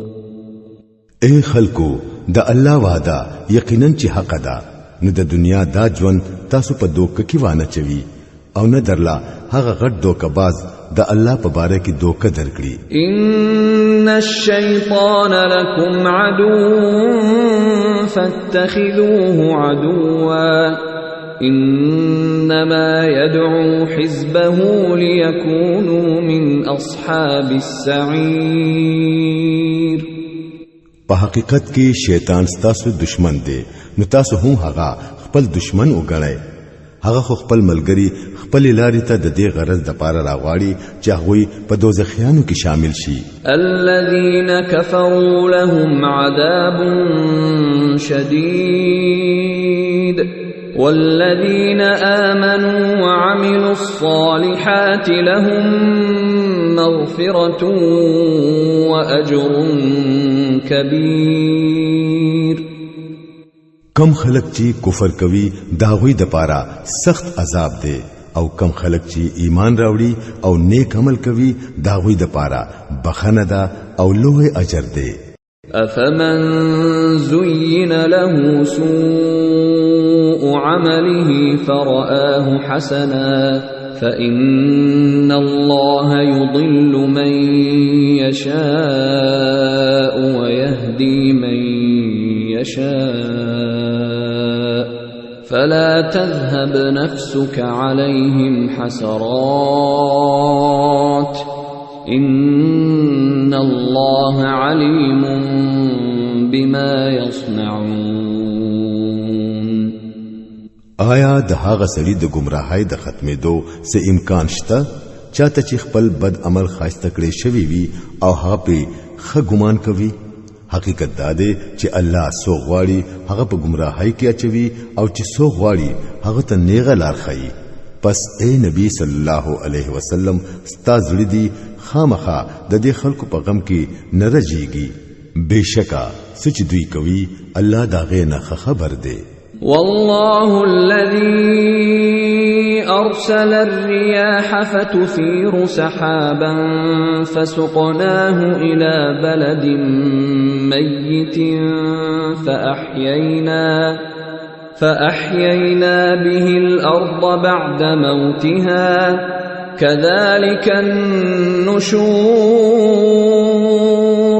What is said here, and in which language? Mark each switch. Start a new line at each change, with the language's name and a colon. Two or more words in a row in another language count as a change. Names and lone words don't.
Pashto: اے خلقو د الله وعده یقینا چې حق ده نو د دنیا دا ژوند تاسو په دوکه کې وانه چوي او نه درلا هغه غټ دوکباز د الله په باره کې دوکه درکړي.
Arabic: ان الشیطان لکم عدو فاتخذوه عدوا انما يدعو حزبه ليكونوا من اصحاب السعير.
Pashto: په حقیقت کې شیطان ستاسو دشمن دی نو تاسو هم هغه خپل دشمن وګڼئ. هغه خپل ملګری خپل لارې ته د دې غرض د پاره راغواړي چې هغه په دوزخیانو کې شامل شي.
Arabic: الذين كفروا لهم عذاب شديد والذين آمنوا وعملوا الصالحات لهم مغفرة وأجر كبير.
Pashto: کم خلق چې کفر کوي داوی د پاره سخت عذاب دی او کم خلق چې ایمان راوړي او نیک عمل کوي داوی د پاره بخنه ده او لوی اجر دی.
Arabic: افمن زين له سوء عمله فرآه حسنا فإن الله يضل من يشاء ويهدي من يشاء فلا تذهب نفسك عليهم حسرات إن الله عليم بما يصنعون.
Pashto: آیا د هغه سړي د گمراهۍ د ختمېدو څه امکان شته چاته چې خپل بد عمل خاصه کړي شوی وي او هغه په ښه ګمان کوي؟ حقیقت دا دی چې الله سو غواړي هغه په گمراهۍ کې اچوي او چې سو غواړي هغه ته نیغه لار ښيي. پس اے نبی
Arabic: صلی الله علیه وسلم
Pashto: ستا زړه دی خامخا د دې خلکو په غم کې نه رجیږي. بشکا سچ دوی کوي الله دا غي نه خبر دی.
Arabic: والله الذي أرسل الرياح فتثير سحابا فسقناه إلى بلد ميت فأحيينا به الأرض بعد موتها كذلك النشور.